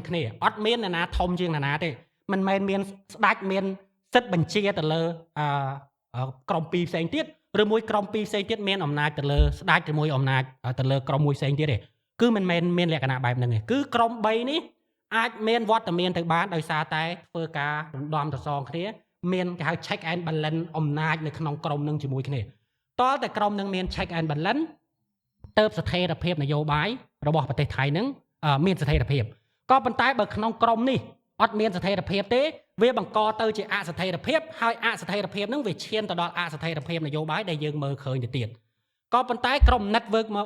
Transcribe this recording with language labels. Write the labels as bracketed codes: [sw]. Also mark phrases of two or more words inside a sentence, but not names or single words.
[km] គ្នាអត់មានអ្នកណាធំជាងអ្នកណាទេមិនមែនមានស្ដេចមានសិទ្ធិបញ្ជាទៅលើក្រុម2ផ្សេងទៀតឬមួយក្រុម2ផ្សេងទៀតមានអំណាចទៅលើស្ដេចជាមួយអំណាច ទៅលើក្រុមមួយផ្សេងទៀតទេគឺមិនមែនមានលក្ខណៈបែបហ្នឹងទេគឺក្រុម3នេះអាចមានវត្តមានទៅបានដោយសារតែធ្វើ ការរំដំប្រសងគ្នាមានគេហៅ [en] check and balance [km] អំណាចនៅក្នុងក្រុមនឹងជាមួយគ្នាតើតែក្រុមនឹងមាន [en] check and balance [km] ទៅស្ថិរភាពនយោបាយរបស់ប្រទេសថៃនឹងមានស្ថិរភាពក៏ប៉ុន្តែបើក្នុងក្រុមនេះអត់មានស្ថិរភាពទេវាបង្កទៅជាអស្ថិរភាពហើយអស្ថិរភាពនឹងវាឈានទៅដល់អស្ថិរភាពនយោបាយដែលយើងមើលឃើញទៅទៀតក៏ប៉ុន្តែក្រុម network